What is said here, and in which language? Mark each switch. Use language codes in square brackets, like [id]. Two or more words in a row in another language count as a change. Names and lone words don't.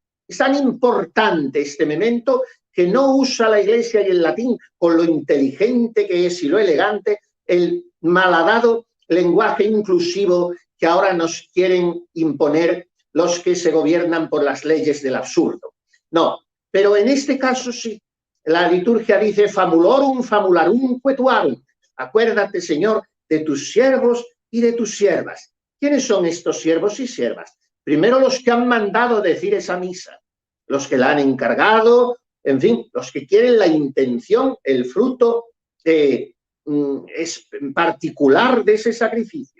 [es] Es tan importante este memento que no usa la Iglesia y el latín con lo inteligente que es y lo elegante, el malhadado lenguaje inclusivo que ahora nos quieren imponer los que se gobiernan por las leyes del absurdo. No, pero en este caso sí. La liturgia dice [la] famulorum, famularum, quetuarum. [es] Acuérdate, Señor, de tus siervos y de tus siervas. ¿Quiénes son estos siervos y siervas? Primero los que han mandado decir esa misa, los que la han encargado, en fin, los que quieren la intención, el fruto es particular de ese sacrificio.